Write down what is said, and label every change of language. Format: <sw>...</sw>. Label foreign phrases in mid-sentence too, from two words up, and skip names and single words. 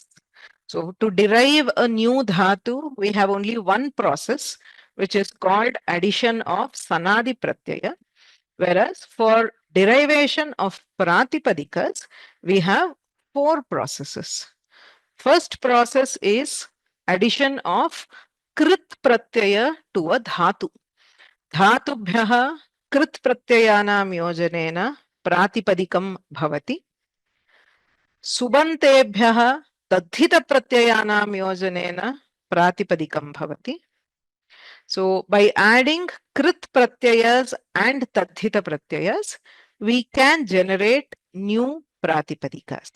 <en>So to derive a new dhatu, we have only one process, which is called addition of sanadi pratyaya. Whereas for derivation of pratipadikas, we have 4 processes. First process is addition of Kṛt Pratyaya to a dhatu.</en> <sa>धातुभ्यः कृत् प्रत्ययानां योजनेन प्रातिपदिकं भवति. सुबन्तेभ्यः तद्धित प्रत्ययानां योजनेन प्रातिपदिकं भवति.</sa> <en>So by adding Kṛt Pratyayas and Taddhita Pratyayas, we can generate new pratipadikas.</en>